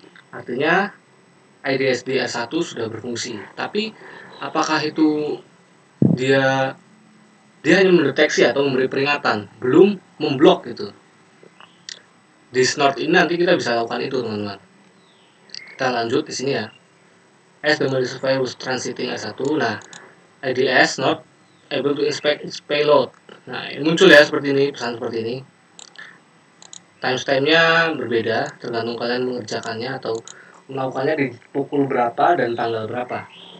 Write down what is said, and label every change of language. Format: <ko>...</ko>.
<id>Artinya IDS di R1 sudah berfungsi. Tapi apakah itu dia hanya mendeteksi atau memberi peringatan, belum memblok gitu. Di snort ini nanti kita bisa lakukan itu, teman-teman. Kita lanjut di sini ya.</id> <en>As the malicious virus transiting R1, nah IDS not able to inspect its payload.</en> <id>Nah, ini muncul ya seperti ini, pesan seperti ini. Timestamp-nya berbeda, tergantung kalian mengerjakannya atau melakukannya di pukul berapa dan tanggal berapa.</id>